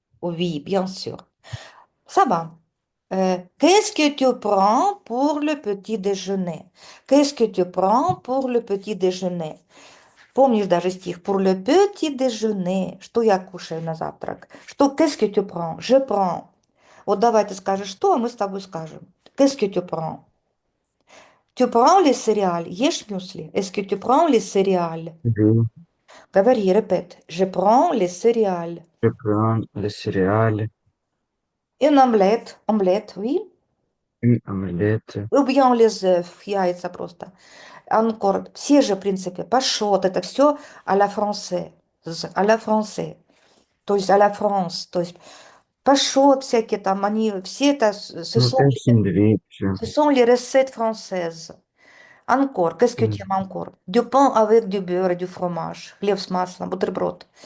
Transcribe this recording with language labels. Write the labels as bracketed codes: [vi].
[fr] Oui, bien sûr. Ça va. Qu'est-ce que tu prends pour le petit déjeuner? Qu'est-ce que tu prends pour le petit déjeuner? [ru] Помнишь даже стих? [fr] Pour le petit déjeuner. [ru] Что я кушаю на завтрак? Что, [fr] qu'est-ce que tu prends? Je prends. [ru] Вот давай ты скажешь что, а мы с тобой скажем. [fr] Qu'est-ce que tu prends? Tu prends les céréales. [ru] Ешь мюсли. [fr] Est-ce que tu prends les céréales? oui, [ru] Говори, [fr] répète. Je prends les céréales. je prends les céréales, Une omelette. Omelette, oui. Une omelette. Ou bien les œufs, [ru] яйца просто. Encore, все же, в принципе, пашот, это все [fr] à la française, à la française, [ru] то есть [fr] à la France, [ru] то есть пашот всякие там, они все это, [fr] Ну, un sandwich. ce sont les recettes françaises. Encore, qu'est-ce que tu aimes encore? Du pain avec du beurre et du fromage, [ru] хлеб с маслом, бутерброд.